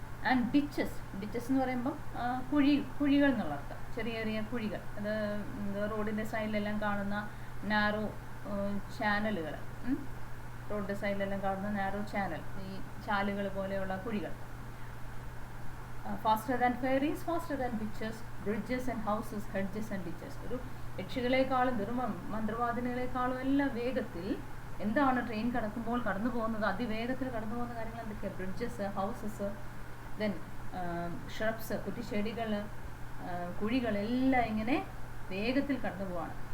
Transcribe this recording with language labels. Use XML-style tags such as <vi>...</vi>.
<en>and ditches</en> <ml>എന്ന് പറയുമ്പം കുഴികൾ എന്നുള്ള അർത്ഥം, ചെറിയ ചെറിയ കുഴികൾ. അത് റോഡിൻ്റെ സൈഡിലെല്ലാം കാണുന്ന നാരോ ചാനലുകൾ, റോഡിൻ്റെ സൈഡിലെല്ലാം കാണുന്ന നാരോ ചാനൽ, ഈ ചാലുകൾ പോലെയുള്ള കുഴികൾ.</ml> <en>Faster than fairies, faster than witches, bridges and houses, hedges and ditches.</en> <ml>ഒരു യക്ഷികളെക്കാളും മന്ത്രവാദിനികളെക്കാളും എല്ലാം വേഗത്തിൽ എന്താണ് ട്രെയിൻ കടന്നു പോകുന്നത്, അതിവേഗത്തിൽ കടന്നു പോകുന്ന കാര്യങ്ങൾ എന്തൊക്കെയാണ്?</ml> <en>bridges, houses, then shrubs,</en> <ml>കുറ്റിച്ചെടികൾ, കുഴികളെല്ലാം ഇങ്ങനെ വേഗത്തിൽ കടന്നു പോവാണ്.</ml>